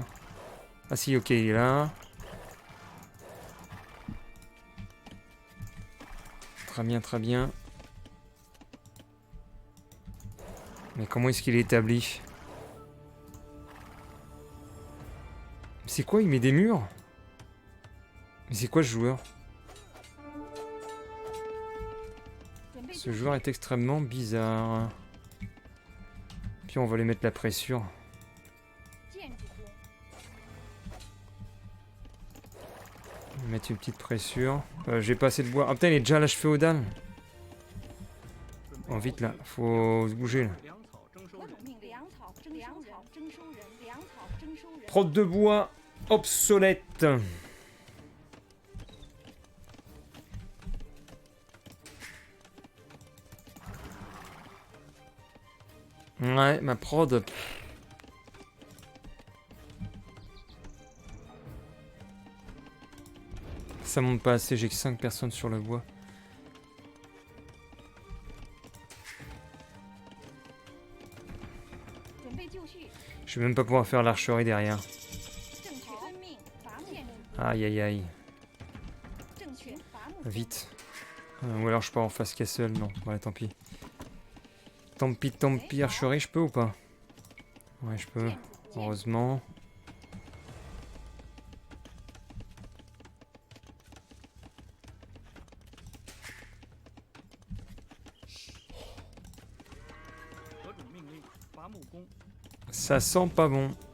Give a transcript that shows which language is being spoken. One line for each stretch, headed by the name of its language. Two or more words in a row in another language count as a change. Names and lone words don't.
French: Ah si, ok, il est là. Très bien, très bien. Mais comment est-ce qu'il est établi? C'est quoi? Il met des murs? Mais c'est quoi ce joueur?
Chinese: 准备
French: Ce
Chinese: 就绪
French: joueur est extrêmement bizarre. Puis on va lui mettre la pressure.
Chinese: 建筑工。
French: On va mettre une petite pressure. J'ai pas assez de bois. Ah putain, il est déjà à l'âge féodal.
Chinese: 准备
French: Oh vite là, faut se bouger là.
Chinese: 粮草征收人，何主命令？粮草征收人。粮草征收人，
French: Prod de bois obsolète. Ouais, ma prod. Ça monte pas assez, j'ai que 5 personnes sur le bois.
Chinese: 准备就绪，
French: Je vais même pas pouvoir faire l'archerie derrière.
Chinese: 正确遵命，伐木，
French: Aïe aïe aïe.
Chinese: 正确伐木，
French: Vite. Ou alors je pars en face castle, non. Ouais, tant pis. Tant pis, archerie, je peux ou pas? Ouais, je peux.
Chinese: 建筑，
French: Heureusement. Ça sent pas bon.